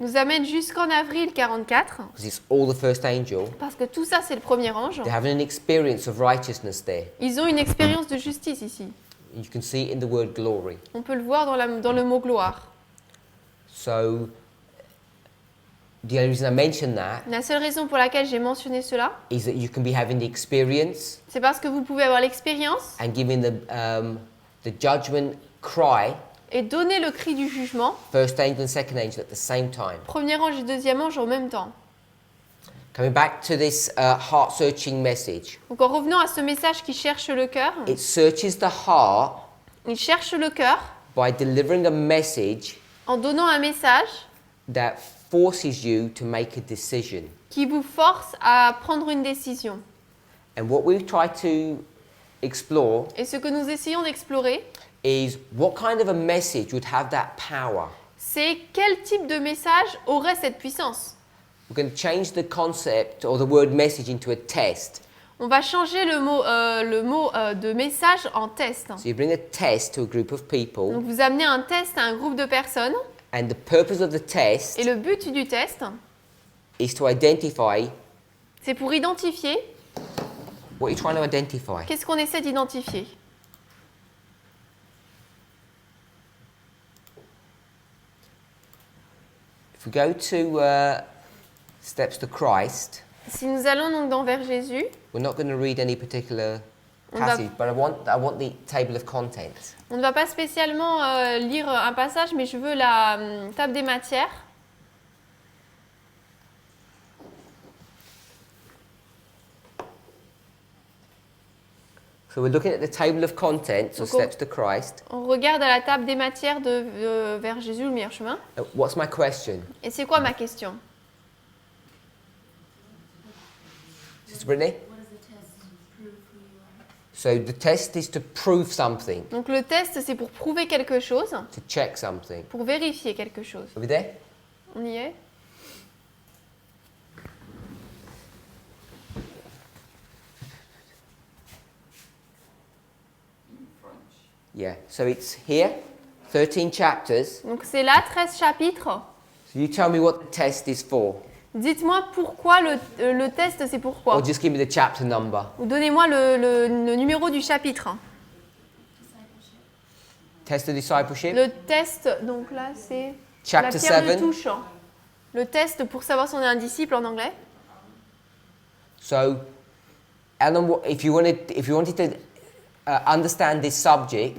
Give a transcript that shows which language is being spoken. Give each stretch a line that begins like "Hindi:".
French: nous amène jusqu'en avril 44,
English: because it's all the first angel,
French: parce que tout ça, c'est le premier ange.
English: they're having an experience of righteousness there.
French: Ils ont une expérience de justice ici.
English: You can see it in the word glory.
French: On peut le voir dans le mot gloire.
English: So the only reason I mention that
French: La seule raison pour laquelle j'ai mentionné cela,
English: is that you can be having the experience
French: c'est parce que vous pouvez avoir l'expérience
English: and giving the judgment cry,
French: et donner le cri du jugement,
English: first angel and second angel, at the same time.
French: premier ange et deuxième ange en même temps.
English: Coming back to this heart-searching message,
French: Donc en revenant à ce message qui cherche le cœur,
English: it searches the heart
French: il cherche le cœur
English: by delivering a message
French: en donnant un message
English: that forces you to make a decision.
French: qui vous force à prendre une décision.
English: And what we've tried to explore
French: Et ce que nous essayons d'explorer,
English: is what kind of a message would have that power.
French: c'est quel type de message aurait cette puissance.
English: We're going to change the concept or the word message into a test.
French: On va changer le mot de message en test.
English: So you bring a test to a group of people,
French: Donc vous amenez un test à un groupe de personnes
English: and the purpose of the test
French: et le but du test,
English: is to identify
French: c'est pour identifier
English: what you're trying to identify.
French: qu'est-ce qu'on essaie d'identifier.
English: If we go to Steps to Christ,
French: Si nous allons donc vers Jésus,
English: we're not going to read any particular
French: On va-
English: passage, but I want the table of contents.
French: on ne va pas spécialement lire un passage, mais je veux la table des matières.
English: So So we're looking at the table of contents or
French: Donc, on-
English: steps to Christ.
French: On regarde à la table des matières vers Jésus, le meilleur chemin.
English: What's my question?
French: Et c'est quoi ma question?
English: Sister Brittany? What does the test prove who you are? So the test is to prove something,
French: Donc le test, c'est pour prouver quelque chose,
English: to check something.
French: pour vérifier quelque chose.
English: Are we there?
French: On y est?
English: Yeah. So it's here, 13 chapters.
French: Donc c'est là, 13 chapitres.
English: So you tell me what the test is for.
French: Dites-moi pourquoi le test, c'est pourquoi.
English: Or just give me the chapter number.
French: Ou donnez-moi le numéro du chapitre.
English: Discipleship. Test of discipleship.
French: Le test, donc là, c'est
English: Chapter
French: la pierre de
English: 7.
French: touche. Le test pour savoir si on est un disciple en anglais.
English: So, Alan, if you wanted to understand this subject,